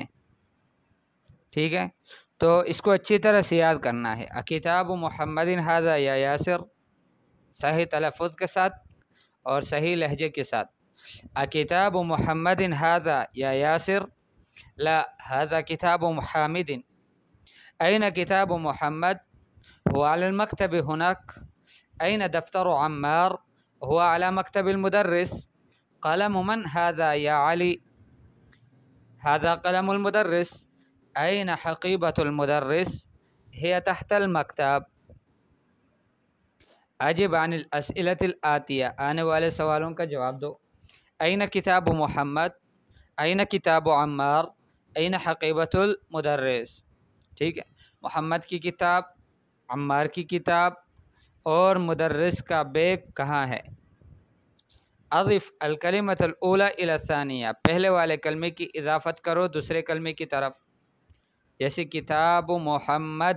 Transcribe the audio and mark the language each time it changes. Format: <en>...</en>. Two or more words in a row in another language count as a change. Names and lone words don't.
<ur>ٹھیک ہے، تو اس کو اچھی طرح سے یاد کرنا ہے۔</ur> <ar>کتاب محمد ھذا یا یاسر،</ar> <ur>صحیح تلفظ کے ساتھ اور صحیح لہجے کے ساتھ۔</ur> <ar>کتاب محمد ھذا یا یاسر، لا ھذا کتاب حامد۔ این کتاب محمد؟ هو علی المکتب هناک۔ این دفتر عمار؟ هو علی مکتب المدرس۔ قلم من ھذا یا علی؟ ھذا قلم المدرس۔ این حقیبۃ المدرس؟ هي تحت المکتب۔ اجب عن الاسئلۃ الآتیہ،</ar> <ur>آنے والے سوالوں کا جواب دو۔</ur> <ar>این کتاب محمد؟ این کتاب عمار؟ این حقیبۃ المدرس؟</ar> <ur>ٹھیک ہے، محمد کی کتاب، عمار کی کتاب اور مدرس کا بیگ کہاں ہے؟</ur> <ar>اضف الکلمۃ الاولی الی الثانیہ،</ar> <ur>پہلے والے کلمے کی اضافت کرو دوسرے کلمے کی طرف، جیسے</ur> <ar>کتاب محمد۔</ar>